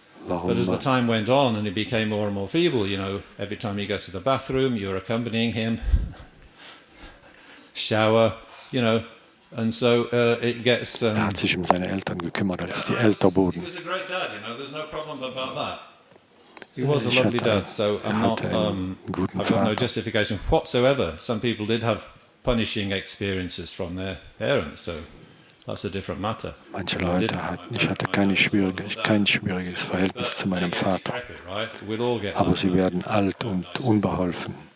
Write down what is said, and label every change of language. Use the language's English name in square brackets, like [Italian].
[English] But as the time went on and he became more and more feeble, every time he goes to the bathroom, you're accompanying him, shower, and so it gets. [German] Hat sich seine Eltern gekümmert, als die älter wurden. [English] He was a great dad, there's no problem about that. He was a lovely dad, so I've got no justification whatsoever. Some people did have punishing experiences from their parents, so that's a different matter. [German] Manche Leute ich hatte kein schwieriges Verhältnis zu meinem Vater, aber sie werden alt und unbeholfen.